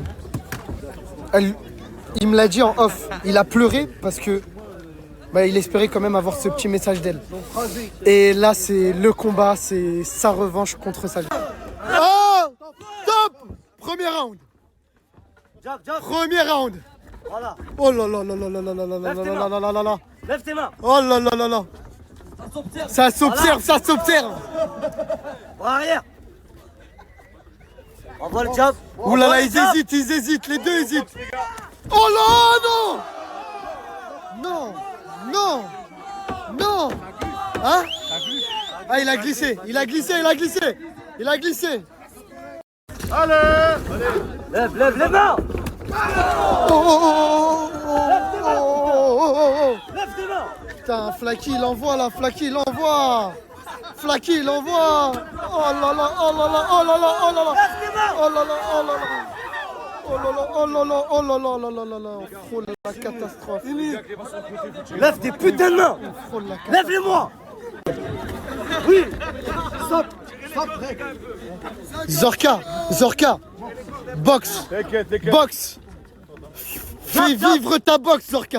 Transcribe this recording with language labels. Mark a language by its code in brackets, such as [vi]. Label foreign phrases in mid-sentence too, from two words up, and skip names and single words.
[fr] Il me l'a dit en off. Il a pleuré parce que il espérait quand même avoir ce petit message d'elle. Et là, c'est le combat, c'est sa revanche contre sa vie. Oh, top. Premier round. Voilà. Oh là là là là là là là là là là là là là. Lève tes mains. Oh là là là là. Ça s'observe. En arrière. Envoie le jab. Ouh là là, ils hésitent, les deux hésitent. Oh là, non. Hein? Ah, il a glissé. Lève les mains. Lève tes mains. Putain, Flaky, il envoie là, Flaky, il envoie. Flaky, il envoie. Oh là là, oh là là, oh là là, oh là là. Oh là là, oh là là. Oh là là, oh là là, oh là là, oh là là, là là. On frôle la catastrophe. Lève tes putains de mains. On frôle la catastrophe. Lève-les-moi. Oui. Stop, règle. Zorka, boxe, boxe. Fais vivre ta boxe, Zorka.